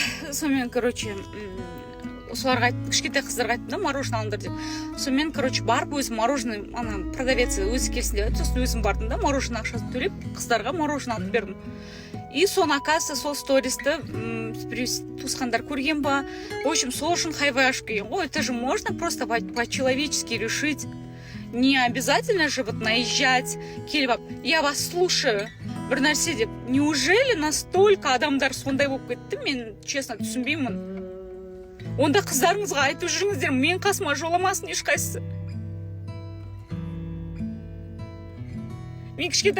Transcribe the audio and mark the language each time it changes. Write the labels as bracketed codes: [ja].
[kk] Сонымен, короче, соларға айттым, кішкентай қыздарға айттым да, мороженое алыңдар деп. Сонымен, короче, барып өзім мороженое, продавец өзі келсін деп айтты, сосын өзім бардым да, мороженое ақшасын төлеп, қыздарға мороженое алып бердім. И соны, оказывается, сол стористі туысқандар көрген ба. [ru] В общем, [kk] сол үшін хайвай ашып келген ғой. [ru] Это же можно просто по-человечески решить. Не обязательно же вот наезжать, [kk] келіп алып, [ru] я вас слушаю, [kk] бір нәрсе деп. [ru] Неужели настолько [kk] адамдар сондай болып кетті? Мен честно түсінбеймін. Онда қыздарыңызға айтып жүріңіздер, мен қасыма жоламасын ешқайсысы. Мен кішкентай